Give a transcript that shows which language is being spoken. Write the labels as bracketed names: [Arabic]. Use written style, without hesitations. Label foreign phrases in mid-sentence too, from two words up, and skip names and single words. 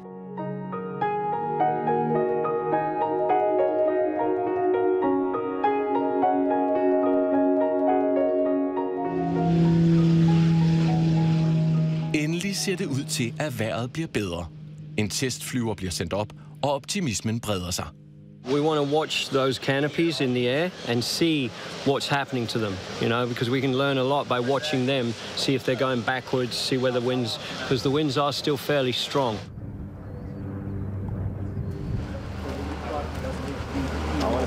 [Danish] Endelig ser det ud til, at vejret bliver bedre. En testflyver bliver sendt op, og optimismen breder sig. [English] We want to watch those canopies in the air and see what's happening to them, you know, because we can learn a lot by watching them, see if they're going backwards, see where the winds, because the winds are still fairly strong. I want to